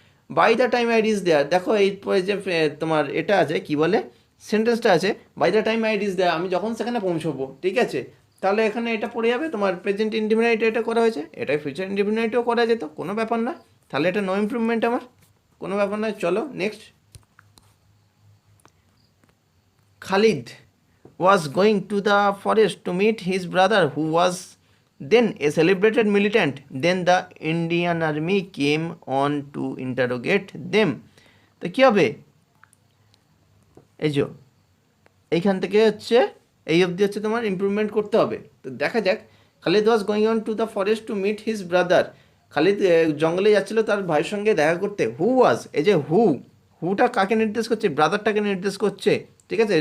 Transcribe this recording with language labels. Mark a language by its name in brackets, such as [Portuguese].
[English] by the time I reach there, [Bangla] দেখো এই যে তোমার এটা আছে কি বলে, সেন্টেন্সটা আছে by the time I reach দেয়ার, আমি যখন সেখানে পৌঁছবো, ঠিক আছে? তাহলে এখানে এটা পড়ে যাবে তোমার প্রেজেন্ট ইনডিফিনাইট, এটা করা হয়েছে, এটা ফিউচার ইনডিফিনাইটও করা যেত, কোনো ব্যাপার না। তাহলে এটা নো ইমপ্রুভমেন্ট আমার, কোনো ব্যাপার নয়। চলো next. [English] Khalid was going to the forest to meet his brother, who was then a celebrated militant. Then the Indian army came on to interrogate them. [Bangla] তো কী হবে? এই যে এইখান থেকে হচ্ছে এই অবধি হচ্ছে তোমার ইমপ্রুভমেন্ট করতে হবে। তো দেখা যাক। [English] Khalid was going on to the forest to meet his brother, [Bangla] Khalid জঙ্গলে যাচ্ছিল তার ভাইয়ের সঙ্গে দেখা করতে। [English] who was, [Bangla] এই যে হুটা কাকে নির্দেশ করছে? ব্রাদারটাকে নির্দেশ করছে, ঠিক আছে?